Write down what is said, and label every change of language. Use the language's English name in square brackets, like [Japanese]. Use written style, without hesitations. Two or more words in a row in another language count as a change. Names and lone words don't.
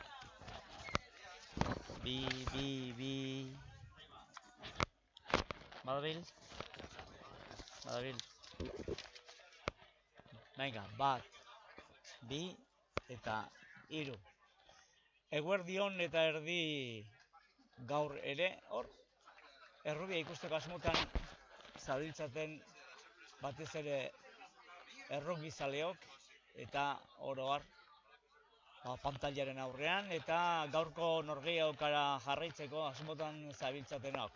[Basque] Bi. [Italian] Vado per il. Venga, [Basque] bat. Bi. eta 3. Eguerdion eta erdi gaur ere, hor, errubia ikusteko asmotan zabiltzaten batez ere errugbizaleok eta oroar pantailaren aurrean eta gaurko norgehiagokara jarraitzeko asmotan zabiltzatenok.